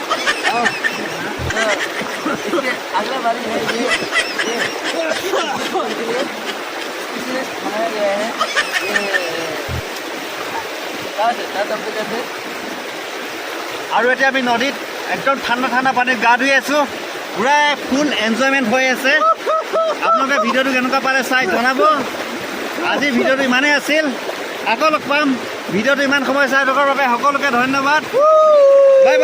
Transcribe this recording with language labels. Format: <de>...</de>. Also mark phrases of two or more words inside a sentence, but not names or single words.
<hi>अगला बारी है ये इसलिए बनाया गया है ये</hi> <as>আৰু এতিয়া আমি নদীত একদম ঠাণ্ডা ঠাণ্ডা পানীত গা ধুই আছোঁ। পূৰা ফুল এনজয়মেণ্ট হৈ আছে। আপোনালোকে ভিডিঅ'টো কেনেকুৱা পালে চাই জনাব। আজি ভিডিঅ'টো ইমানেই আছিল, আকৌ লগ পাম। ভিডিঅ'টো ইমান সময় চাই থকাৰ বাবে সকলোকে ধন্যবাদ।</as>